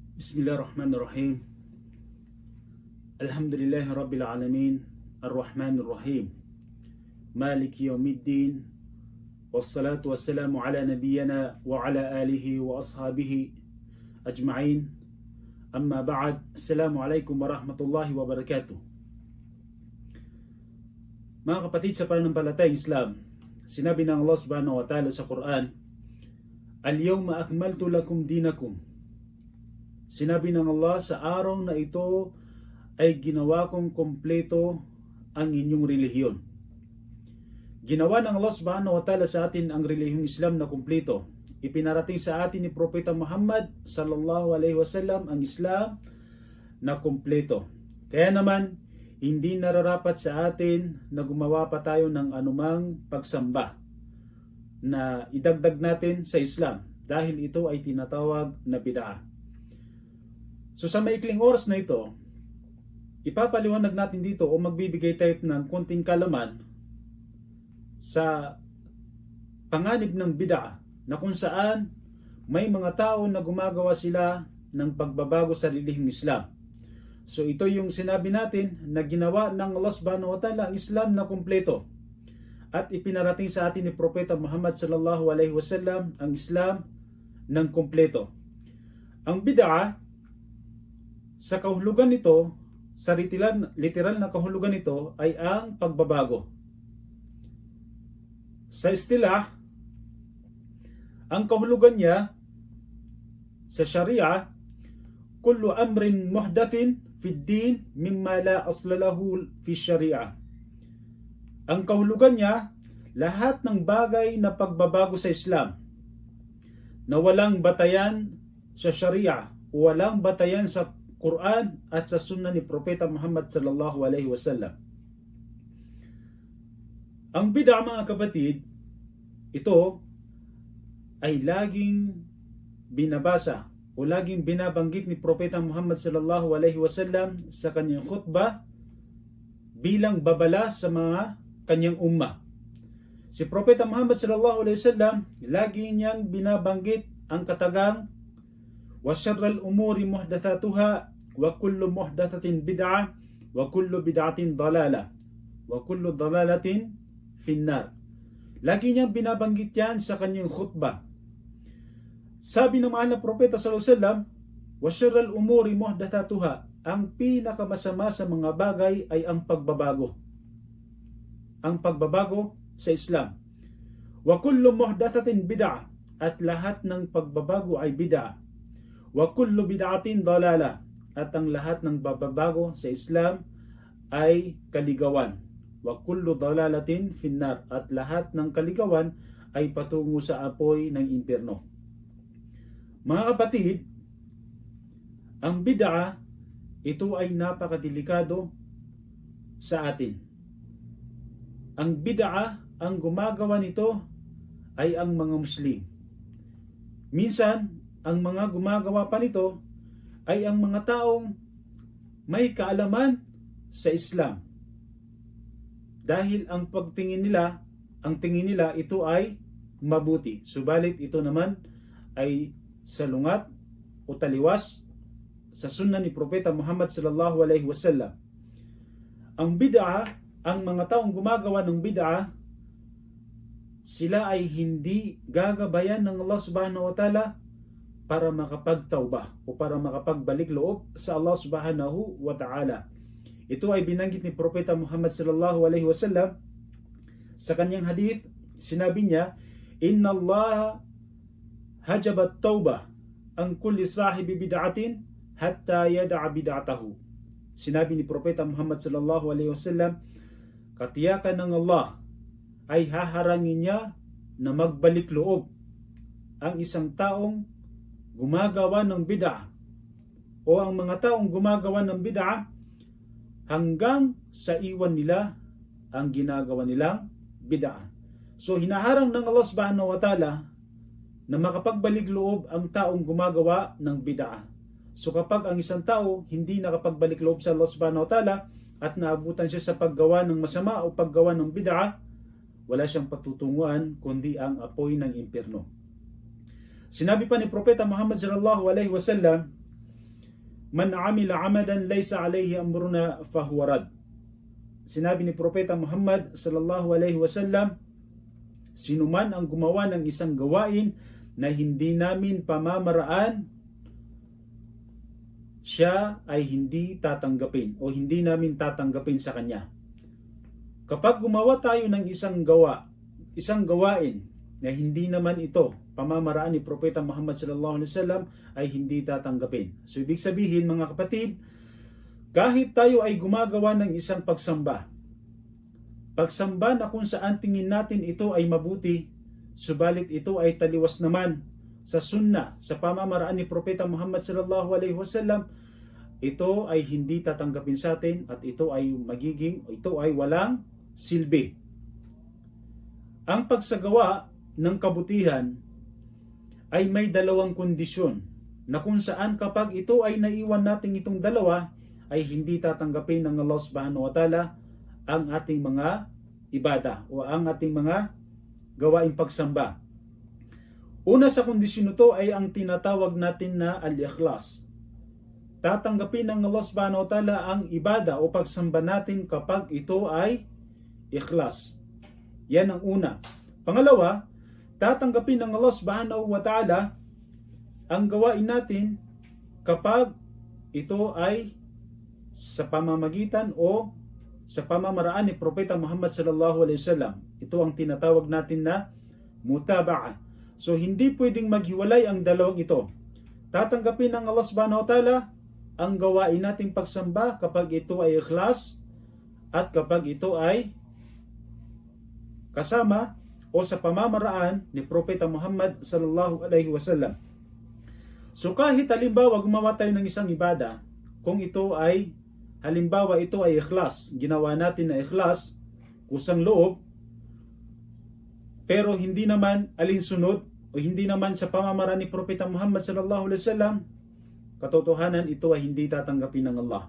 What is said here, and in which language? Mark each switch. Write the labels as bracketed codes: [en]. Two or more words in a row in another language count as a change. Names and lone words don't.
[ar] بسم الله الرحمن الرحيم. الحمد لله رب العالمين. الرحمن الرحيم. مالك يوم الدين. والصلاة والسلام على نبينا وعلى آله وأصحابه أجمعين. أما بعد. السلام عليكم ورحمة الله وبركاته. [tl] Mga kapatid sa pananampalatayang Islam, sinabi ng Allah [ar] سبحانه وتعالى [tl] sa Quran, [ar] اليوم أكملت لكم دينكم. [tl] Sinabi ng Allah, sa araw na ito ay ginawa kong kompleto ang inyong relihiyon. Ginawa ng Allah [ar] سبحانه وتعالى [tl] sa atin ang relihiyong Islam na kompleto. Ipinarating sa atin ni Propeta Muhammad [ar] صلى الله عليه وسلم [tl] ang Islam na kompleto. Kaya naman, hindi nararapat sa atin na gumawa pa tayo ng anumang pagsamba na idagdag natin sa Islam dahil ito ay tinatawag na bid'ah. So sa maikling oras na ito, ipapaliwanag natin dito o magbibigay tayo ng konting kalaman sa panganib ng bid'ah na kung saan may mga tao na gumagawa sila ng pagbabago sa relihiyong Islam. So ito yung sinabi natin na ginawa ng Allah [ar] سبحانه وتعالى [tl] ang Islam na kumpleto at ipinarating sa atin ni Propeta Muhammad [ar] صلى الله عليه وسلم [tl] ang Islam ng kumpleto. Ang bid'ah sa kahulugan nito, sa literal na kahulugan nito ay ang pagbabago. Sa istilah, ang kahulugan niya sa Sharia, [ar] كل أمر محدث في الدين مما لا أصل له في الشريعة. [tl] Ang kahulugan niya, lahat ng bagay na pagbabago sa Islam na walang batayan sa Sharia o walang batayan sa Quran at sa Sunnah ni Propeta Muhammad [ar] صلى الله عليه وسلم. [tl] Ang bid'ah, mga kapatid, ito ay laging binabasa o laging binabanggit ni Propeta Muhammad [ar] صلى الله عليه وسلم [tl] sa kanyang khutbah bilang babala sa mga kanyang ummah. Si Propeta Muhammad [ar] صلى الله عليه وسلم [tl] lagi niyang binabanggit ang katagang [ar] وَشَرَّ الْأُمُورِ مُحْدَثَاتُهَا وَكُلُّ مُحْدَثَةٍ بِدْعَةٍ وَكُلُّ بِدْعَةٍ ضَلَالَةٍ وَكُلُّ ضَلَالَةٍ فِي النَّارِ. [tl] Lagi niyang binabanggit yan sa kanyang khutbah. Sabi ng mahal na propeta [ar] صلى الله عليه وسلم, وَشَرَّ الْأُمُورِ مُحْدَثَاتُهَا. [tl] Ang pinakamasama sa mga bagay ay ang pagbabago. Ang pagbabago sa Islam. [ar] وَكُلُّ مُحْدَثَةٍ بِدْعَةٍ. [tl] At lahat ng pagbabago ay bid'ah. [ar] وكل بدعة ضلالة, [tl] at ang lahat ng bababago sa Islam ay kaligawan. [ar] وكل ضلالة في النار, [tl] at lahat ng kaligawan ay patungo sa apoy ng impyerno. Mga kapatid, ang bid'ah, ito ay napakadelikado sa atin. Ang bid'ah, ang gumagawa nito ay ang mga Muslim. Minsan, ang mga gumagawa pa nito ay ang mga taong may kaalaman sa Islam. Dahil ang tingin nila ito ay mabuti. Subalit ito naman ay salungat o taliwas sa sunnah ni Propeta Muhammad [ar] صلى الله عليه وسلم. [tl] Ang bid'ah, ang mga taong gumagawa ng bid'ah, sila ay hindi gagabayan ng Allah [ar] سبحانه وتعالى [tl] para makapagtawbah o para makapagbalik loob sa Allah [ar] سبحانه وتعالى. [tl] Ito ay binanggit ni Propeta Muhammad [ar] صلى الله عليه وسلم [tl] sa kanyang hadith. Sinabi niya, [ar] إن الله حجب التوبة عن كل صاحب بدعة حتى يدع بدعته. [tl] Sinabi ni Propeta Muhammad [ar] صلى الله عليه وسلم, [tl] katiyakan ng Allah ay haharangin niya na magbalik loob ang isang taong gumagawa ng bid'ah o ang mga taong gumagawa ng bid'ah hanggang sa iwan nila ang ginagawa nilang bid'ah. So hinaharang ng Allah [ar] سبحانه وتعالى [tl] na makapagbalik loob ang taong gumagawa ng bid'ah. So kapag ang isang tao hindi nakapagbalik loob sa Allah [ar] سبحانه وتعالى [tl] at naabutan siya sa paggawa ng masama o paggawa ng bid'ah, wala siyang patutunguhan kundi ang apoy ng impyerno. Sinabi pa ni Propeta Muhammad [ar] صلى الله عليه وسلم, من عمل عملا ليس عليه أمرنا فهو رد. [tl] Sinabi ni Propeta Muhammad [ar] صلى الله عليه وسلم, [tl] sinuman ang gumawa ng isang gawain na hindi namin pamamaraan, siya ay hindi tatanggapin o hindi namin tatanggapin sa kanya. Kapag gumawa tayo ng isang gawain na hindi naman ito pamamaraan ni Propeta Muhammad [ar] صلى الله عليه وسلم, [tl] ay hindi tatanggapin. So ibig sabihin mga kapatid, kahit tayo ay gumagawa ng isang pagsamba na kung saan tingin natin ito ay mabuti, subalit ito ay taliwas naman sa sunna, sa pamamaraan ni Propeta Muhammad [ar] صلى الله عليه وسلم, [tl] ito ay hindi tatanggapin sa atin at ito ay walang silbi. Ang pagsagawa ng kabutihan ay may dalawang kondisyon na kung saan kapag ito ay naiwan natin itong dalawa, ay hindi tatanggapin ng Allah [ar] سبحانه وتعالى [tl] ang ating mga ibada o ang ating mga gawaing pagsamba. Una sa kondisyon nito ay ang tinatawag natin na al-ikhlas. Tatanggapin ng Allah [ar] سبحانه وتعالى [tl] ang ibada o pagsamba natin kapag ito ay ikhlas. Yan ang una. Pangalawa, tatanggapin ng Allah [ar] سبحانه وتعالى [tl] ang gawain natin kapag ito ay sa pamamagitan o sa pamamaraan ni Propeta Muhammad [ar] صلى الله عليه وسلم. [tl] Ito ang tinatawag natin na mutaba'a. So hindi pwedeng maghiwalay ang dalawang ito. Tatanggapin ng Allah [ar] سبحانه وتعالى [tl] ang gawain nating pagsamba kapag ito ay ikhlas at kapag ito ay kasama o sa pamamaraan ni Propeta Muhammad [ar] صلى الله عليه وسلم. [tl] So kahit halimbawa gumawa tayo ng isang ibada, kung ito ay halimbawa ito ay ikhlas, ginawa natin na ikhlas, kusang loob, pero hindi naman alinsunod o hindi naman sa pamamaraan ni Propeta Muhammad [ar] صلى الله عليه وسلم, [tl] katotohanan ito ay hindi tatanggapin ng Allah.